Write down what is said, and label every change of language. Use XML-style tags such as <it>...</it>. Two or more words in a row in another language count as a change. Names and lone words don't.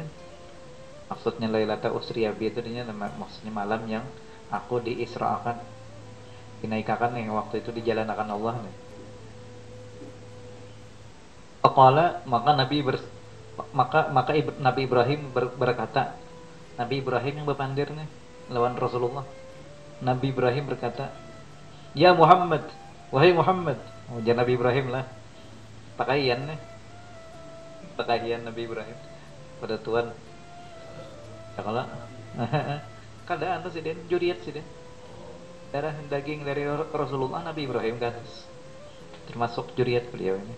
<bjn>Maksudnya</bjn> <ar>ليلة أسري بي</ar> <bjn>itu maksudnya malam yang aku diisra'akan, dinaikkan yang waktu itu dijalankan Allah nih. Faqala, maka Nabi Ibrahim berkata, Nabi Ibrahim yang berpandir nih lawan Rasulullah. Nabi Ibrahim berkata, ya Muhammad, wahai Muhammad. Jangan Nabi Ibrahim lah, pakaian Nabi Ibrahim pada Tuhan. Ya kalau keadaan tuh sidin juriat sidin, darah daging dari Rasulullah Nabi Ibrahim kan termasuk juriat beliau ini.</bjn>